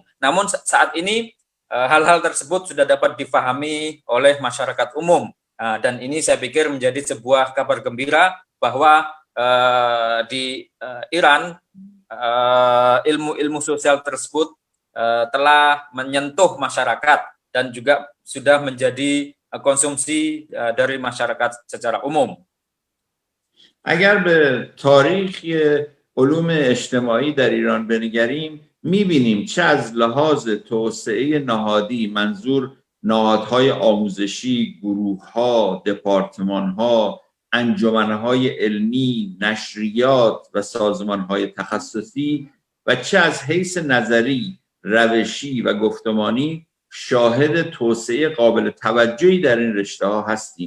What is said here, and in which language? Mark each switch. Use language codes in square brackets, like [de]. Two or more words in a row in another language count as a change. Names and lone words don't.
[id] Namun saat ini hal-hal tersebut sudah dapat difahami oleh masyarakat umum, dan ini saya pikir menjadi sebuah kabar gembira bahwa di Iran ilmu-ilmu sosial tersebut telah menyentuh masyarakat dan juga sudah menjadi konsumsi dari masyarakat secara umum. [fa] اگر به تاریخ علوم اجتماعی در ایران بنگریم، می‌بینیم چه از لحاظ توسعه نهادی، منظور نهادهای آموزشی، گروه‌ها، دپارتمان‌ها، انجمن‌های علمی، نشریات و سازمان‌های تخصصی، و چه از حیث نظری، روشی و گفتمانی شاهد توسعه قابل توجهی در این رشته‌ها هستیم.